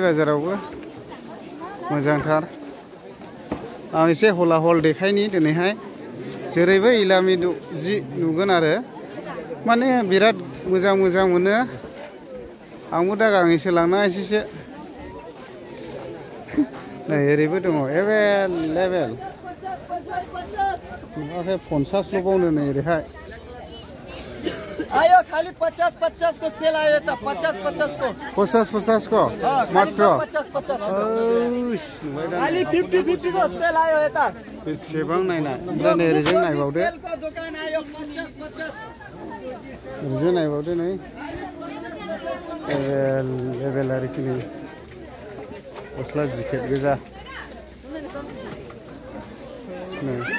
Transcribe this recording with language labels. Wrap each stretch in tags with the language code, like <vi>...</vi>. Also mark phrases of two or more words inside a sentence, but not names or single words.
<brx>बाजारावबो मोजांथार आं एसे हला देखायनि दिनैहाय जेरैबो इलामी जि नुगोन आरो माने बिराद मोजां मोनो आंबो दा गांनैसो लांना एसेसो नै ओरैबो दङ एभेलेबेल नुवाखै 50ल' बावनो नै ओरैहाय</brx> <ne>आयो खाली 50 को सेल आयो त 50 को 50 को मात्र 50 खाली 50 को सेल आयो यता</ne> <brx>बेसेबां नायनाय ओमफ्राय नै ओरैजों नायबावदो</brx> <ne>सेल को दुकान आयो 50</ne> <brx>ओरैजों नायबावदो नै एभेलेबेल आरोखि नै गस्ला जिकेट गोजा नै</brx>